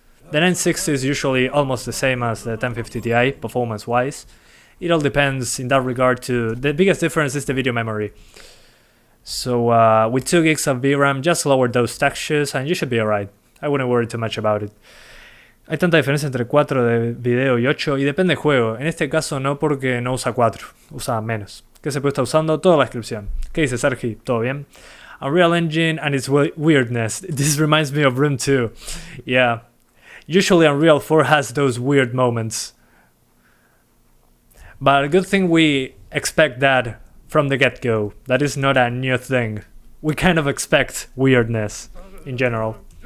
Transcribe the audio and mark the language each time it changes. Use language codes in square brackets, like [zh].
[en] The 960 is usually almost the same as the 1050 Ti, performance-wise. It all depends in that regard too. The biggest difference is the video memory. So with 2 gigs of VRAM, just lower those textures and you should be alright. I wouldn't worry too much about it. [es] Hay tanta diferencia entre 4 de video y 8 y depende del juego. En este caso no, porque no usa 4, usa menos. ¿Qué se puede estar usando? Toda la descripción. ¿Qué dice Sergi? ¿Todo bien? [en] Unreal Engine and its weirdness. This reminds me of Room 2. Yeah. Usually Unreal 4 has those weird moments. But a good thing we expect that from the get-go. That is not a new thing. We kind of expect weirdness in general.